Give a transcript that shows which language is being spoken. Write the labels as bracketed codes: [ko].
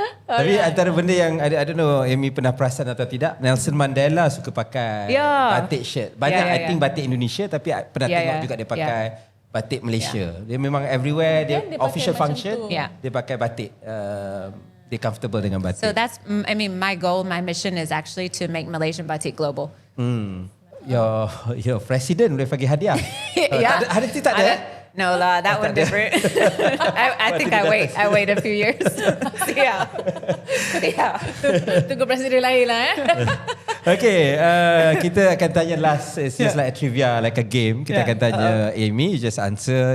[ms] Tapi antara benda yang [en] I don't know [ms] Amy pernah perasan atau tidak, Nelson Mandela suka pakai batik shirt. Banyak [en] I think [ms] batik Indonesia, tapi pernah tengok juga dia pakai batik Malaysia. Dia memang everywhere, dia official function, dia pakai batik. Dia comfortable dengan batik. [en] So that's, my goal, my mission is actually to make Malaysian batik global. Your president [ms] boleh bagi hadiah. Ada tak ada? [en] No lah, that one different. I think I wait a few years. Yeah. [ms] Tunggu presiden lain lah. Okay, kita akan tanya last. [en] It's just like a trivia, like a game. [ms] Kita akan tanya [en] Amy, you just answer.